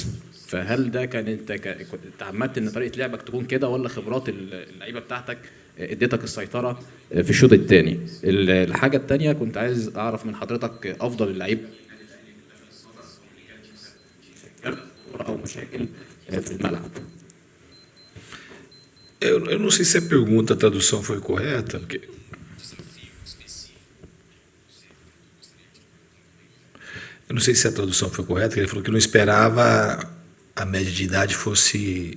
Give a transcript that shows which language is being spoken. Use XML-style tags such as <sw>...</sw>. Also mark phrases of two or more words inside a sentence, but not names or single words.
<ar>فهل ده كان انت تعمدت ان طريقه لعبك تكون كده، ولا خبرات اللعيبه بتاعتك اديتك السيطره في الشوط الثاني؟ الحاجه الثانيه كنت عايز اعرف من حضرتك افضل اللعيبه او مشاكل في الملعب.</ar> <pt>Eu não sei se a pergunta, a tradução foi correta, porque eu não sei se a tradução foi correta, ele falou que não esperava a média de idade fosse...</pt>